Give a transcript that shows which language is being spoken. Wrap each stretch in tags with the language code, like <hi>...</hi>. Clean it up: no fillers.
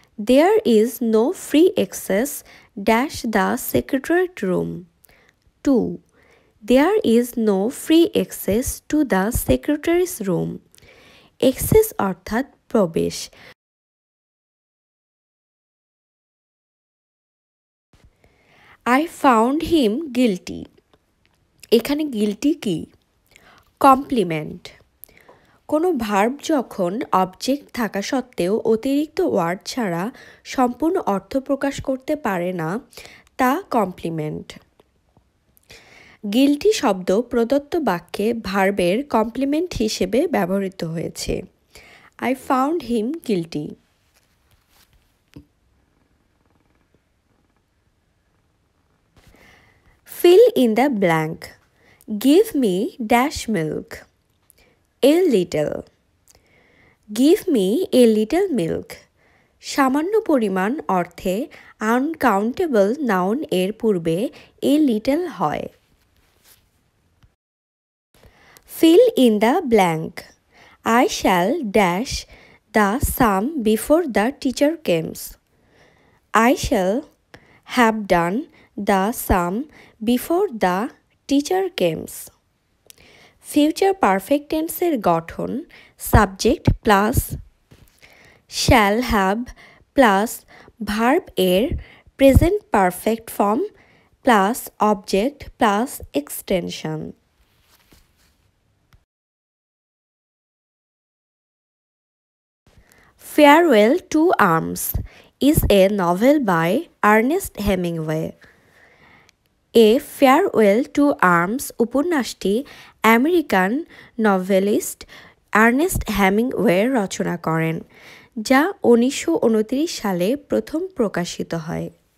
<en>There is no free access dash the secretariat room. 2. There is no free access to the secretary's room.</en> <bn>Access অর্থাৎ প্রবেশ।</bn> <en>I found him guilty.</en> <bn>এখানে guilty কি? Complement. কোনো verb যখন object থাকা সত্ত্বেও অতিরিক্ত ওয়ার্ড ছাড়া সম্পূর্ণ অর্থ প্রকাশ করতে পারে না, তা কমপ্লিমেন্ট। গিল্টি শব্দ প্রদত্ত বাক্যে ভার্বের কমপ্লিমেন্ট হিসেবে ব্যবহৃত হয়েছে।</bn> <en>I found him guilty. Fill in the blank. Give me dash milk. A little. Give me a little milk.</en> <bn>সামান্য পরিমাণ অর্থে আনকাউন্টেবল নাউন এর পূর্বে a little হয়।</bn> <en>Fill in the blank. I shall dash the sum before the teacher comes. I shall have done the sum before the teacher comes.</en> <bn>Future perfect টেন্সের গঠন subject plus shall have plus verb এর present perfect form plus object plus extension.</bn> <en>Farewell to Arms is a novel by Ernest Hemingway.</en> <bn>A Farewell to Arms উপন্যাসটি American novelist Ernest Hemingway রচনা করেন, যা 1929 সালে প্রথম প্রকাশিত হয়।</bn>